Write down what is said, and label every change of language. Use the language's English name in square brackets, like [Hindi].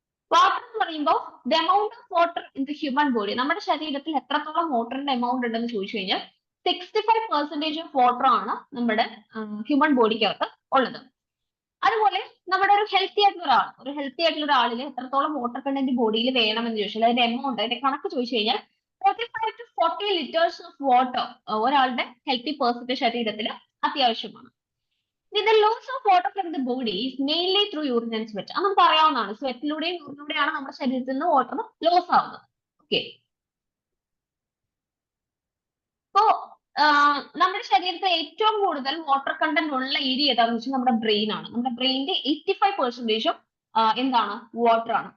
[Malayalam] Water എന്ന് പറയുമ്പോൾ [English] the amount of water in the human body, [Malayalam] നമ്മുടെ ശരീരത്തിൽ എത്രത്തോളം വാട്ടറിന്റെ എമൗണ്ട് ഉണ്ടെന്ന് ചോദിച്ചു കഴിഞ്ഞാൽ 65% ഓഫ് വാട്ടർ ആണ് നമ്മുടെ ഹ്യൂമൻ ബോഡിക്കകത്ത് ഉള്ളത്. അതുപോലെ നമ്മുടെ ഒരു ഹെൽത്തി ആയിട്ടുള്ള ഒരാളിൽ എത്രത്തോളം വാട്ടർ കണ്ടന്റ് ബോഡിയിൽ വേണമെന്ന് ചോദിച്ചാൽ അതിന്റെ എമൗണ്ട്, അതിന്റെ കണക്ക് ചോദിച്ചു കഴിഞ്ഞാൽ [English] 35 to 40 liters of water [Malayalam] ഒരാളുടെ ഹെൽത്തി പേഴ്സന്റെ ശരീരത്തിൽ അത്യാവശ്യമാണ്. [English] The loss of water from the body is mainly through urine and sweat. [Malayalam] അത് നമുക്ക് അറിയാവുന്നതാണ്. സ്വെറ്റിലൂടെയും യൂറിനിലൂടെയാണ് നമ്മുടെ ശരീരത്തിൽ നിന്ന് വാട്ടർ ലോസ് ആവുന്നത്. ഓക്കെ, അപ്പോ നമ്മുടെ ശരീരത്തിൽ ഏറ്റവും കൂടുതൽ വാട്ടർ കണ്ടന്റ് ഉള്ള ഏരിയ ഏതാണെന്ന് വെച്ചാൽ നമ്മുടെ ബ്രെയിൻ ആണ്. നമ്മുടെ ബ്രെയിനിന്റെ 85% എന്താണ്? വാട്ടർ ആണ്.